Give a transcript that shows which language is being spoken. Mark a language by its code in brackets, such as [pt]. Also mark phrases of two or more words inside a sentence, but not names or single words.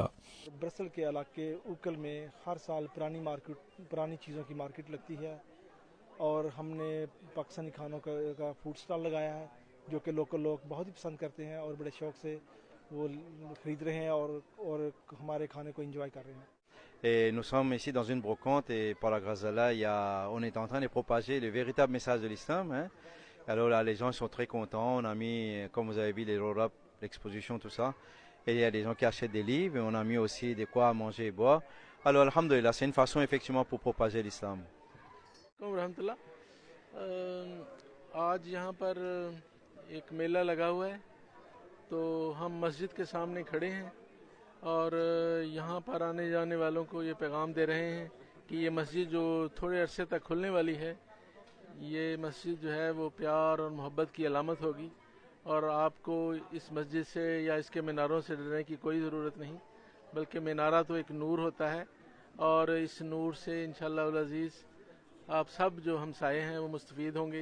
[hi] ब्रसल के इलाके उकल में हर साल पुरानी चीज़ों की मार्केट लगती है और हमने पाकिस्तानी खानों का [en] food stall [hi] लगाया है जो कि लोकल लोग बहुत ही पसंद करते हैं और बड़े शौक से वो खरीद रहे हैं और हमारे खाने को एंजॉय कर रहे हैं। [fr] Et nous sommes ici dans une brocante et par la grâce d'Allah, on est en train de propager le véritable message de l'islam, hein. Alors là, les gens sont très contents. On a mis, comme vous avez vu, les roll-up, l'exposition, tout ça. Et il y a des gens qui achètent des livres et on a mis aussi des quoi à manger et boire. Alors, alhamdulillah, c'est une façon effectivement pour propager l'islam. [hi] रहमतुल्लाह, आज यहाँ पर एक मेला लगा हुआ है, तो हम मस्जिद के सामने खड़े हैं और यहाँ पर आने जाने वालों को ये पैगाम दे रहे हैं कि ये मस्जिद जो थोड़े अरसे तक खुलने वाली है, ये मस्जिद जो है वो प्यार और मोहब्बत की अलामत होगी और आपको इस मस्जिद से या इसके मीनारों से डरने की कोई ज़रूरत नहीं, बल्कि मीनारा तो एक नूर होता है और इस नूर से [ar] إن شاء الله العزيز [hi] आप सब जो हमसाये हैं वो मुस्तफ़ीद होंगे।